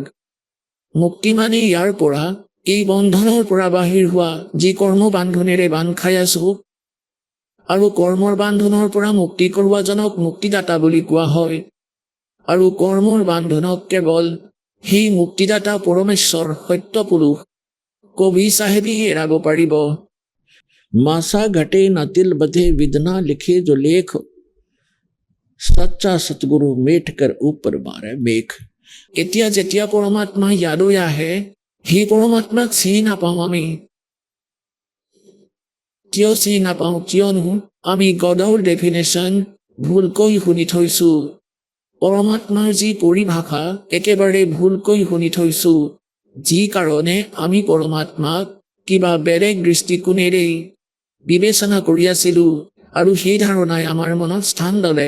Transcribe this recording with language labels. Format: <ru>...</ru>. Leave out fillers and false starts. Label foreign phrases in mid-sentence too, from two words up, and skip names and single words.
<as>মুক্তি মানে ইয়াৰ পৰা, এই বন্ধনৰ পৰা বাহিৰ হোৱা, যি কৰ্ম বান্ধনেৰে বান্ধ খাই আছো, আৰু কৰ্মৰ বান্ধনৰ পৰা মুক্তি কৰোৱাজনক মুক্তিদাতা বুলি কোৱা হয়। আৰু কৰ্মৰ বান্ধনক কেৱল সেই মুক্তিদাতা পৰমেশ্বৰ সত্য পুৰুষ কবি চাহেবেই এৰাব পাৰিব।</as> <hi>मासा घटे ना तिल बढ़े विधना लिखे जो लेख, सच्चा सतगुरु मेट कर ऊपर मारे मेघ।</hi> <as>এতিয়া যেতিয়া পৰমাত্মা ইয়ালৈ আহে, সেই পৰমাত্মাক চিনি নাপাওঁ আমি। কিয় চিনি নাপাওঁ? কিয়নো আমি গডৰ ডেফিনেশ্যন ভুলকৈ শুনি থৈছো। পৰমাত্মাৰ যি পৰিভাষা একেবাৰে ভুলকৈ শুনি থৈছো, যি কাৰণে আমি পৰমাত্মাক কিবা বেলেগ দৃষ্টিকোণেৰে বিবেচনা কৰি আছিলো, আৰু সেই ধাৰণাই আমাৰ মনত স্থান ল'লে।</as>